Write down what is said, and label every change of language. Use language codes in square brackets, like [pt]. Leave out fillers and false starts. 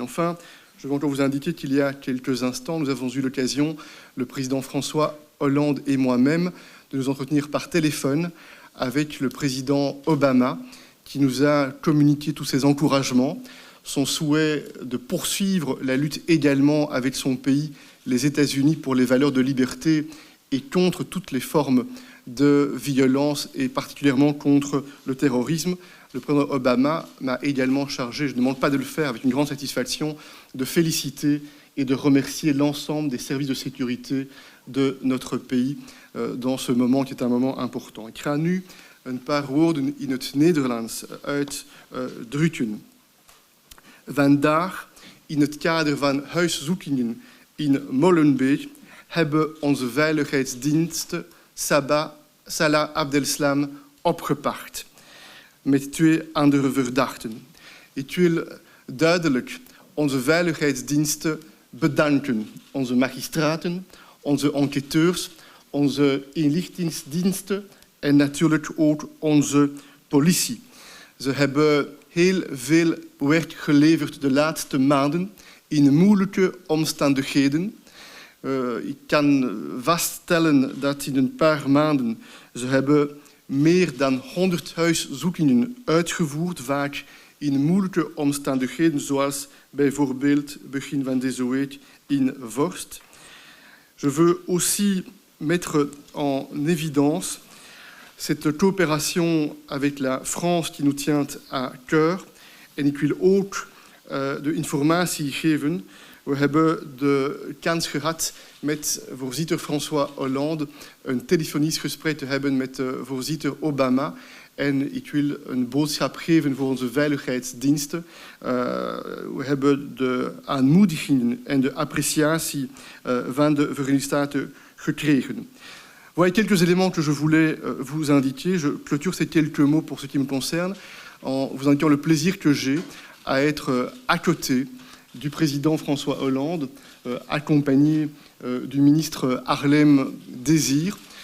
[fr] Enfin, je veux encore vous indiquer qu'il y a quelques instants, nous avons eu l'occasion, le président François Hollande et moi-même, de nous entretenir par téléphone avec le président Obama, qui nous a communiqué tous ses encouragements, son souhait de poursuivre la lutte également avec son pays, les États-Unis, pour les valeurs de liberté et contre toutes les formes de violence, et particulièrement contre le terrorisme. Le président Obama m'a également chargé, je ne demande pas de le faire avec une grande satisfaction, de féliciter et de remercier l'ensemble des services de sécurité de notre pays dans ce moment qui est un moment important. [nl] Ik ga nu een paar woorden in het Nederlands uitdrukken. Vandaag, in het kader van huiszoekingen in Molenbeek, hebben onze veiligheidsdiensten Salah Abdeslam opgepakt met 2 andere verdachten. Ik wil duidelijk onze veiligheidsdiensten bedanken. Onze magistraten, onze enquêteurs, onze inlichtingendiensten en natuurlijk ook onze politie. Ze hebben heel veel werk geleverd de laatste maanden in moeilijke omstandigheden. Ik kan vaststellen dat in een paar maanden ze hebben meer dan 100 huiszoekingen uitgevoerd, vaak in moeilijke omstandigheden, zoals bijvoorbeeld begin van deze week in Vorst. [fr] Je veux aussi mettre en évidence cette coopération avec la France qui nous tient à cœur. [nl] En ik wil ook de informatie geven. We hebben de kans gehad met voorzitter François Hollande een telefonisch gesprek te hebben met voorzitter Obama. En ik wil een boodschap geven voor onze veiligheidsdiensten. We hebben de aanmoedigingen en de appreciatie van de Verenigde Staten gekregen. [fr] Voilà quelques éléments que je voulais vous indiquer. Je clôture ces quelques mots pour ce qui me concerne en vous indiquant le plaisir que j'ai à être à côté du président François Hollande, accompagné du ministre Harlem Désir.